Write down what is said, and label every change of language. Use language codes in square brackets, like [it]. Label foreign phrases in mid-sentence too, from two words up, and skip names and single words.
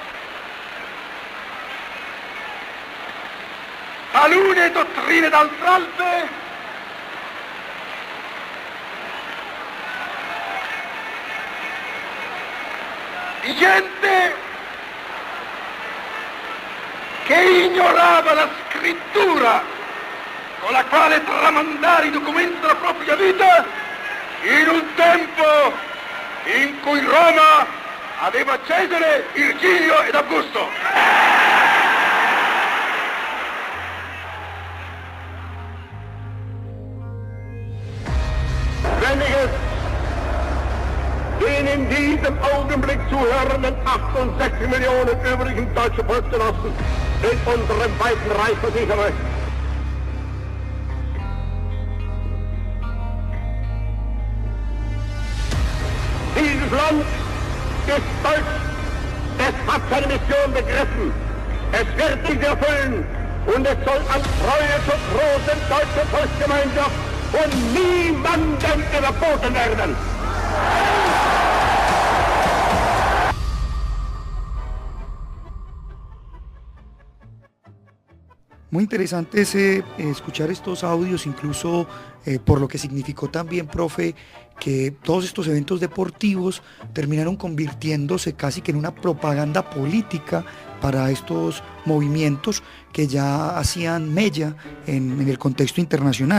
[it] Talune dottrine d'altralbe di gente che ignorava la scrittura con la quale tramandare i documenti della propria vita in un tempo in cui Roma aveva Cesare, Virgilio ed Augusto. [de] Den in diesem Augenblick zuhörenden 68 Millionen übrigen deutschen Volksgenossen in unserem weiten Reich versichere. Dieses Land ist deutsch, es hat seine Mission begriffen, es wird diese erfüllen und es soll an Treue zur großen deutschen Volksgemeinschaft von niemandem überboten werden. [es] Muy interesante escuchar estos audios, incluso por lo que significó también, profe, que todos estos eventos deportivos terminaron convirtiéndose casi que en una propaganda política para estos movimientos que ya hacían mella en el contexto internacional.